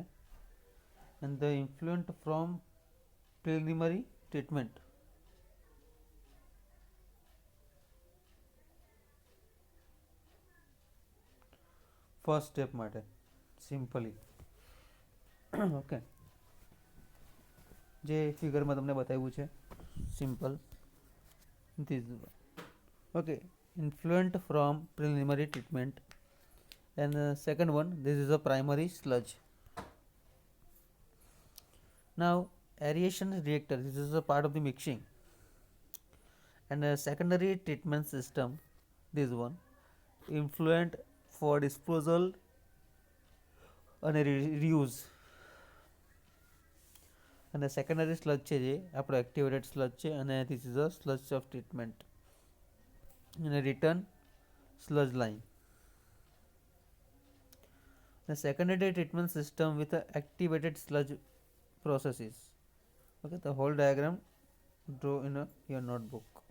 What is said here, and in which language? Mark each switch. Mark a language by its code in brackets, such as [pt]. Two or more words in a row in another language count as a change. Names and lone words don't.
[en] and the influent from preliminary treatment. first step માટે simply. [gu] ઓકે, જે ફિગરમાં તમને બતાવ્યું છે સિમ્પલ. ઓકે, [en] influent from preliminary treatment. And second one, this is a primary sludge. Now aeration reactor, this is a part of the mixing. And secondary treatment system, this one, influent for disposal and reuse. And the secondary sludge [gu] છે જે આપણો [en] activated sludge [gu] છે અને [en] this is a sludge of treatment and a return sludge line. The secondary treatment system with activated sludge processes. Okay, the whole diagram draw in your notebook.